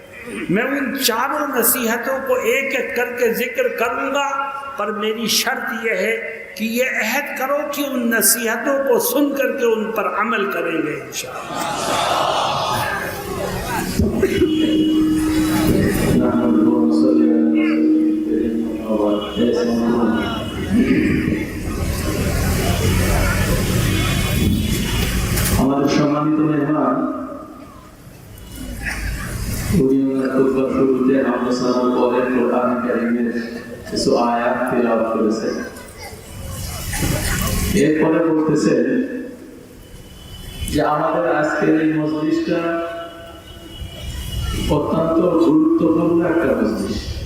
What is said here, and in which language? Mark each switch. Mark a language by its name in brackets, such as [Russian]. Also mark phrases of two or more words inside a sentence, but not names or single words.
[Urdu] میں ان 4 نصیحتوں کو ایک ایک کر کے ذکر کروں گا، پر میری شرط یہ ہے کہ یہ عہد کرو کہ ان نصیحتوں کو سن کر کے ان پر عمل کریں گے انشاءاللہ۔ [Bangla] ہمارے সম্মানিত মেহমান উনি খুতবা শুরুতে আমরা সালাম পরে কোরআন কারীমের কিছু আয়াত তেলাওয়াত করেছেন। এরপরে বলতেছেন যে আমাদের আজকের এই মজলিসটা অত্যন্ত গুরুত্বপূর্ণ একটা মজলিস।